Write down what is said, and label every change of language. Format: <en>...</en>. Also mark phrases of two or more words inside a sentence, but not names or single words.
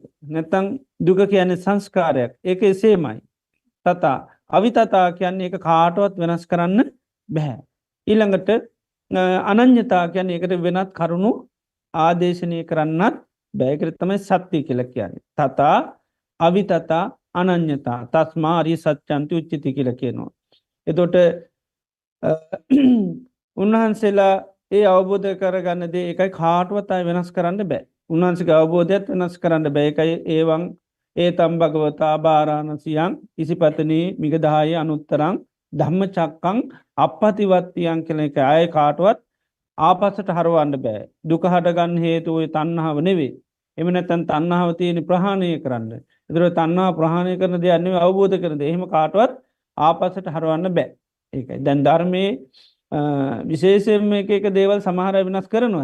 <si>නැත්තම් දුක කියන්නේ සංස්කාරයක්. ඒක එසේමයි.</si> <pi>තථා, අවිතතා</pi> <si>කියන්නේ ඒක කාටවත් වෙනස් කරන්න බෑ. ඊළඟට අනඤ්‍යතා කියන්නේ ඒකට වෙනත් කරුණු ආදේශනය කරන්නත් බෑ. ඒකට තමයි සත්‍ය කියලා කියන්නේ.</si> <pi>තථා, අවිතතා, අනඤ්‍යතා තස්මා අරිය සත්‍යන්ති උච්චති</pi> <si>කියලා කියනවා. එතකොට උන්වහන්සේලා ඒ අවබෝධ කරගන්න දේ ඒකයි කාටවත් ආය වෙනස් කරන්න බෑ. උන්වහන්සේගේ අවබෝධයත් වෙනස් කරන්න බෑ.</si> <pi>ඒකයි ඒවං ඒතම් භගවතා බාරාණසියං ඉසිපතනී මිගදාය අනුත්තරං ධම්මචක්කං අපපතිවත්තියං</pi> <si>කියලා එක ආය කාටවත් ආපස්සට හරවන්න බෑ. දුක හටගන්න හේතුව ඔය තණ්හාව නෙවෙයි. එහෙම නැත්නම් තණ්හාව තියෙන ප්‍රහාණය කරන්න. ඒතර තණ්හාව ප්‍රහාණය කරන දේ නෙවෙයි අවබෝධ කරන දේ. එහෙම කාටවත් ආපස්සට හරවන්න බෑ. ඒකයි. දැන් ධර්මයේ විශේෂයෙන්ම එක දේවල් සමහර අය වෙනස් කරනවා.</si>